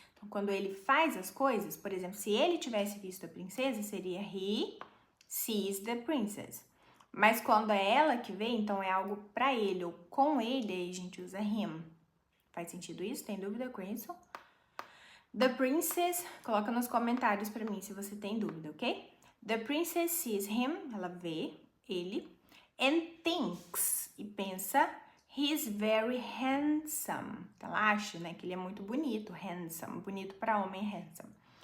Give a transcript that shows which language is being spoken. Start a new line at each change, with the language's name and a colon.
Portuguese: Então, quando ele faz as coisas, por exemplo, se ele tivesse visto a princesa, seria
English: he sees the princess.
Portuguese: Mas quando é ela que vê, então é algo pra ele ou com ele, aí a gente usa him. Faz sentido isso? Tem dúvida com isso? The princess, coloca nos comentários pra mim se você tem dúvida, ok?
English: The princess sees him,
Portuguese: ela vê ele,
English: and thinks,
Portuguese: e pensa,
English: he's very handsome.
Portuguese: Então, ela acha, né, que ele é muito bonito, handsome, bonito para homem, handsome.